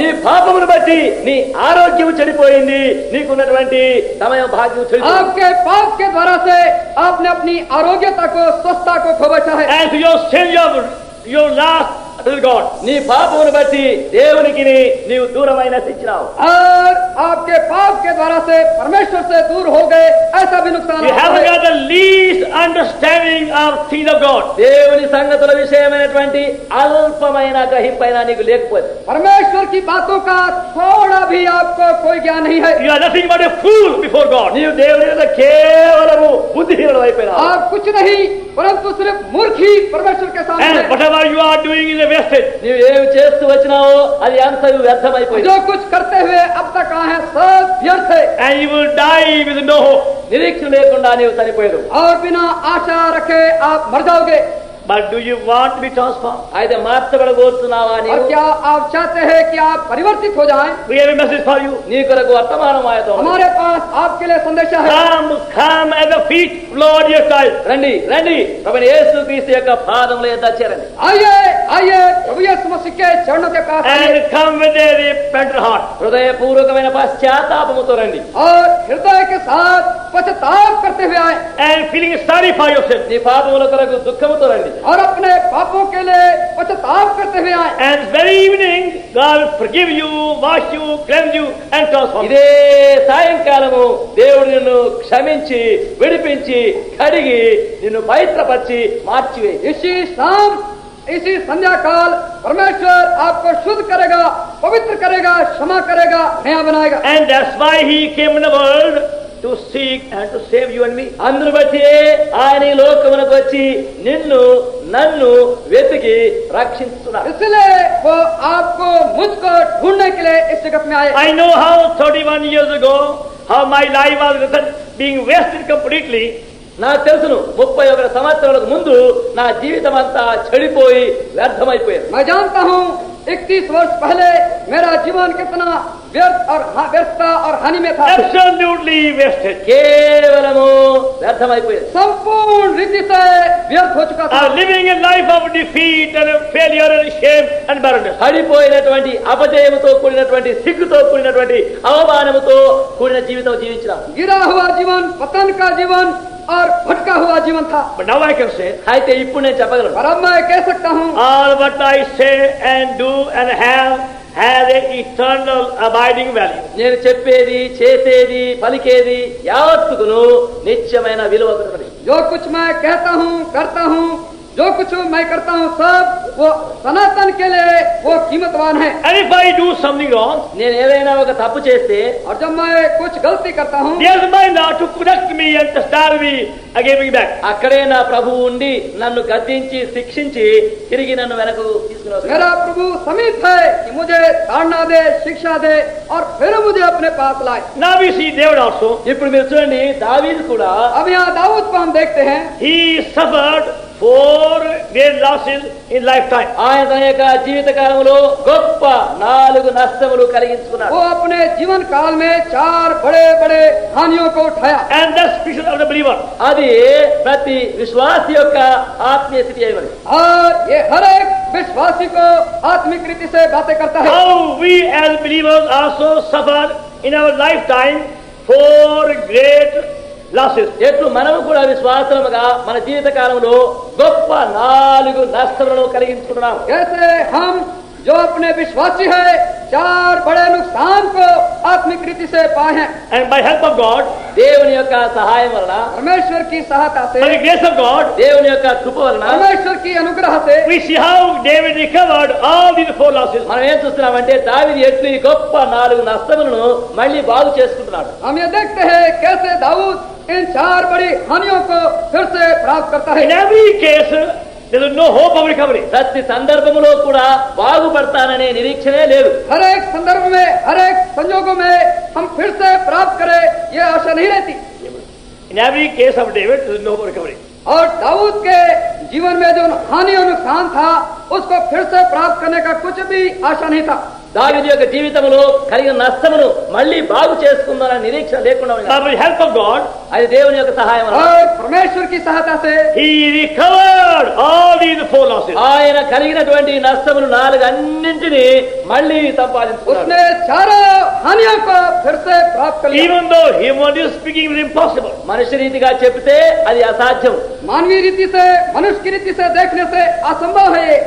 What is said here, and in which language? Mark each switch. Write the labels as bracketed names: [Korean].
[Telugu] నీ పాపమును బట్టి నీ ఆరోగ్యం చెడిపోయింది, నీకున్నటువంటి సమయం భాగ్యం చెడిపోయింది. [Hindi] आपके पाप के द्वारा से आपने अपनी आरोग्यता को, स्वस्थता को खो बैठा है। [English] And through your sin, you have lost God. [Telugu] నీ పాపమును బట్టి దేవునికి నీవు దూరమైన నశించినావు. [Hindi] और आपके पाप के द्वारा से परमेश्वर से दूर हो गए, ऐसा भी नुकसान [English] You [Hindi] हुआ [English] haven't [Hindi] है। [English] got the least understanding of things of God. [Telugu] దేవుని సంగతుల విషయమైనటువంటి అల్పమైన గ్రహింపైన నీకు లేకపోతే, [Hindi] परमेश्वर की बातों का थोड़ा भी आपको कोई ज्ञान नहीं है। [English] You are nothing but a fool before God. [Telugu] నీవు దేవుని మీద కేవలము బుద్ధిహీనుడు అయిపోయినావు. [Hindi] आप कुछ नहीं परंतु सिर्फ मूर्ख ही परमेश्वर के सामने [English] And [Hindi] है। [English] whatever you are doing is a wasted. [Telugu] నీవు ఏమి చేస్తూ వచ్చినావో అది అంతా వ్యర్థమైపోయింది. [Hindi] जो कुछ करते हुए अब तक कहा है सब व्यर्थ है [English] And you will die with no hope. [Telugu] నిరీక్షణ లేకుండా నీవు చనిపోయాడు. [Hindi] और बिना आशा रखे आप मर जाओगे। [English] But do you want to be transformed? [Telugu] అయితే మార్చబడబోతున్నావా [Hindi] और [Telugu] నీవు? [Hindi] क्या आप चाहते हैं कि आप परिवर्तित हो जाएं? [English] We have a message for you. [Telugu] నీ కొరకు వర్తమానం ఆయతో ఉన్నది. [Hindi] हमारे पास आपके लिए संदेशा है। [English] Come at the feet, Lord, your child. [Telugu] రండి రండి, ప్రభువైన యేసుక్రీస్తు యొక్క పాదముల యొద్ద చేరండి. [Hindi] आइए आइए प्रभु यीशु मसीह के चरणों के पास आइए [English] And come with a repentant heart. [Telugu] హృదయపూర్వకమైన పశ్చాత్తాపముతో రండి. [Hindi] और हृदय के साथ पश्चाताप करते हुए आए [English] And feeling sorry for yourself. [Telugu] నీ పాపముల కొరకు దుఃఖముతో రండి. [Hindi] और अपने पापों के लिए पश्चाताप करते हुए आए। [English] And very evening, God will forgive you, wash you, cleanse you, and transform you. [Telugu] ఇదే సాయంకాలము దేవుడు నిన్ను క్షమించి విడిపించి కడిగి నిన్ను పవిత్రపరిచి మార్చివేయి. [Hindi] इसी शाम इसी संध्या काल परमेश्वर आपको शुद्ध करेगा, पवित्र करेगा, क्षमा करेगा, नया बनाएगा। [English] And that's why He came in the world to seek and to save you and me. [Telugu] అందును బట్టి ఆయన ఈ లోకమునకు వచ్చి నిన్ను నన్ను వెతికి రక్షిస్తున్నాడు. [Hindi] इसलिए वो आपको मुझको ढूंढने के लिए इस जगत में आए। [English] I know how 31 years ago, how my life was being wasted completely. [Telugu] నాకు తెలుసును 31 సంవత్సరాలకు ముందు నా జీవితం అంతా చెడిపోయి వ్యర్థమైపోయింది. [Hindi] मैं जानता हूँ 31 वर्ष पहले मेरा जीवन कितना व्यर्थता और हानि में था। [English] Absolutely wasted. [Telugu] కేవలము వ్యర్థమైపోయింది. [Hindi] संपूर्ण रीति से व्यर्थ हो चुका था। [English] Living a life of defeat and failure and shame and barrenness. [Telugu] పడిపోయినటువంటి అపజయముతో కూడినటువంటి సిగ్గుతో కూడినటువంటి అవమానముతో కూడిన జీవితం జీవించినాం. [Hindi] गिरा हुआ जीवन, पतन का जीवन और भटका हुआ जीवन था। [English] But now I can say, [Telugu] అయితే ఇప్పుడు నేను చెప్పగలను, [Hindi] पर अब मैं कह सकता हूँ [English] all what I say and do and have has an eternal abiding value. [Telugu] నేను చెప్పేది చేసేది పలికేది యావత్తుకును నిత్యమైన విలువ కలది. [Hindi] जो कुछ मैं कहता हूँ करता हूँ, जो कुछ मैं करता हूँ सब वो सनातन के लिए वो कीमतवान है। [English] And if I do something wrong, [Telugu] నేను ఏదైనా ఒక తప్పు చేస్తే [Hindi] और जब मैं कुछ गलती करता हूँ [English] there's my Lord to correct me and to starve me again me back. [Telugu] అక్కడే నా ప్రభువు ఉండి నన్ను గద్దించి శిక్షించి తిరిగి నన్ను వెనక్కు తీసుకుని వస్తాడు. [Hindi] मेरा प्रभु समीप है कि मुझे ताड़ना दे, शिक्षा दे और फिर मुझे अपने पास लाए। [English] Now we see David also. [Telugu] ఇప్పుడు మీరు చూడండి, దావీదు కూడా [Hindi] अब यहाँ दाऊद को हम देखते हैं, [English] He suffered 4 great losses in lifetime. [Telugu] ఆయన తన యొక్క జీవిత కాలంలో గొప్ప 4 నష్టములు కలిగించుకున్నాడు. [Hindi] वो अपने जीवन काल में 4 बड़े बड़े हानियों को उठाया। [English] And that's species of the believer. [Telugu] అది ప్రతి విశ్వాసి యొక్క ఆత్మీయ స్థితి అయి మరి. [Hindi] और ये हर एक विश्वासी को आत्मिक रीति से बातें करता है। [English] How we as believers also suffer in our lifetime 4 great losses. [Telugu] ఎట్లు మనము కూడా విశ్వాసముగా మన జీవిత కాలంలో గొప్ప 4 నష్టములను కలిగించుకుంటున్నాం. [Hindi] कैसे हम जो अपने विश्वासी है 4 बड़े नुकसान को आत्मिक रीति से पाए हैं। [English] And by help of God, [Telugu] దేవుని యొక్క సహాయం వలన, [Hindi] परमेश्वर की सहायता से, [English] by the grace of God, [Telugu] దేవుని యొక్క కృప వలన [Hindi] परमेश्वर की अनुग्रह से [English] we see how David recovered all these 4 losses. [Telugu] మనం ఏం చూస్తున్నామంటే దావీదు ఎట్లు ఈ గొప్ప 4 నష్టములను మళ్ళీ బాగు చేసుకుంటున్నాడు. [Hindi] हम ये देखते हैं कैसे दाऊद इन 4 बड़ी हानियों को फिर से प्राप्त करता है। [English] In every case, there is no hope of recovery. [Telugu] ప్రతి సందర్భములో కూడా బాగుపడతాననే నిరీక్షణే లేదు. [Hindi] हर एक संदर्भ में, हर एक संजोगों में हम फिर से प्राप्त करें ये आशा नहीं रहती। [English] In every case of David, there is no hope of recovery. [Hindi] और दाऊद के जीवन में जो हानि और नुकसान था उसको फिर से प्राप्त करने का कुछ भी आशा नहीं था। [Telugu] దావీదు యొక్క జీవితంలో కలిగిన నష్టమును మళ్ళీ బాగు చేసుకుందానని నిరీక్షణ లేకుండా ఉన్నాడు. [English] By the help of God, [Telugu] అది దేవుని యొక్క సహాయం వలన. [Hindi] और परमेश्वर की सहायता से [English] he recovered all these 4 losses. [Telugu] ఆయన కలిగినటువంటి నష్టములు 4 అన్నింటినీ మళ్ళీ సంపాదించుకున్నాడు. [Hindi] उसने चारों हानियों को फिर से प्राप्त कर लिया। [English] Even though humanly speaking it was impossible. [Telugu] మనిషి రీతిగా చెప్తే అది అసాధ్యం. [Hindi] मानवीय रीति से, मनुष्य की रीति से देखने से असंभव है ये।